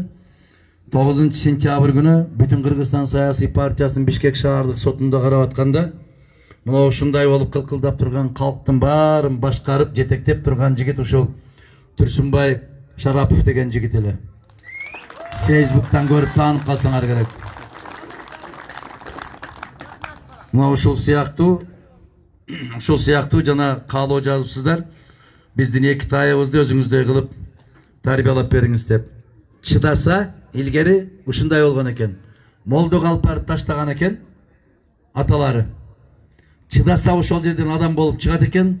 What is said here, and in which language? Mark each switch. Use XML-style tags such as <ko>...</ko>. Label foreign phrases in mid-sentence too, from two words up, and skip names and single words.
<ky>9 сентябрь күнү бүтүн Кыргызстан саясий партиясынын Бишкек шаардык сотунда карап атканда мына ушундай болуп кылкылдап турган калктын баарын башкарып жетектеп турган жигит ушул Турсунбай Шарапов деген жигит эле. Фейсбуктан көрүп таанып калсаңар керек. Мына ушул сыяктуу жана каалоо жазыпсыздар. Биздин эки тайыбызды өзүңүздөй кылып тарбиялап бериңиz деп. Чыдаса, илгери ушундай болгон экен. Молдо калпарып таштаган экен аталары. Чыдаса ошол жерден адам болуп чыгат экен.</ky>